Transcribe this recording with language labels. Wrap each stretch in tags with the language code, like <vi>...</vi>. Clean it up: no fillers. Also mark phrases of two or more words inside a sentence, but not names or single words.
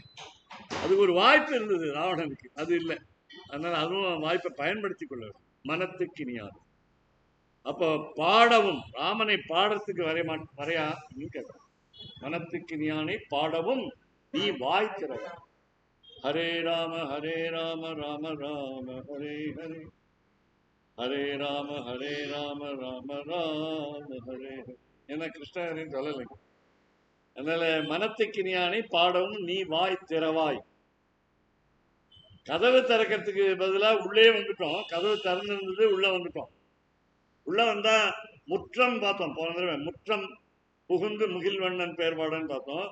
<ta>அதுக்கு ஒரு வாய்ப்பு இருந்தது ராவணனுக்கு, அது இல்லை. அதனால அதுவும் வாய்ப்பை பயன்படுத்தி கொள்ள வேண்டும். மனத்துக்கு இனியாது. அப்போ பாடவும், ராமனை பாடத்துக்கு வரையா கேட்கிறான். மனத்துக்கு இனியானை பாடவும் நீ வாய் திறவ.</ta> <sa>हरे राम राम राम हरे हरे, हरे राम राम राम हरे हरे</sa> <ta>என கிருஷ்ணன் சொல்லலை. அதனால மனத்துக்கு இனியானை பாடவும் நீ வாய் திறவாய். கதவு திறக்கிறதுக்கு பதிலாக உள்ளே வந்துட்டோம், கதவு திறந்திருந்தது, உள்ள வந்துட்டோம். உள்ள வந்தா முற்றம் பார்த்தோம் போன தடவை, முற்றம் புகுந்து முகில்வண்ணன் பேர்பாடன்னு பார்த்தோம்.</ta>